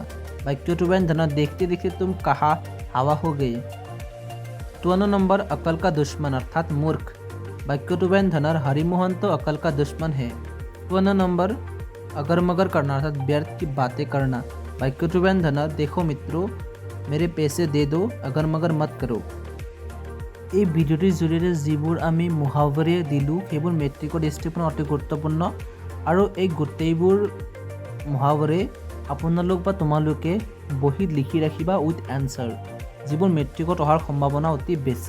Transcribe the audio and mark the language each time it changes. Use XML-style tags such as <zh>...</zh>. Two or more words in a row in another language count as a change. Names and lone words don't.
<hi>वाक्यबंधन देखते देखते तुम कहाँ हवा हो गए। 58 नंबर अकल का दुश्मन अर्थात मूर्ख। वाक्यबंधन हरिमोहन तो अकल का दुश्मन है। 58 नंबर अगर मगर करना अर्थात व्यर्थ की बातें करना। वाक्यबंधन देखो मित्रों, मेरे पीछे दे दो अगर मगर मत करो।</hi> <as>এই ভিডিঅ'টিৰ জৰিয়তে যিবোৰ আমি মুহাৱৰে দিলোঁ সেইবোৰ মেট্ৰিকৰ দৃষ্টিকোণত অতি গুৰুত্বপূৰ্ণ আৰু এই গোটেইবোৰ মুহাৱৰে আপোনালোক বা তোমালোকে বহীত লিখি ৰাখিবা</as> <en>with answer,</en> <as>যিবোৰ মেট্ৰিকত অহাৰ সম্ভাৱনা অতি বেছি।</as>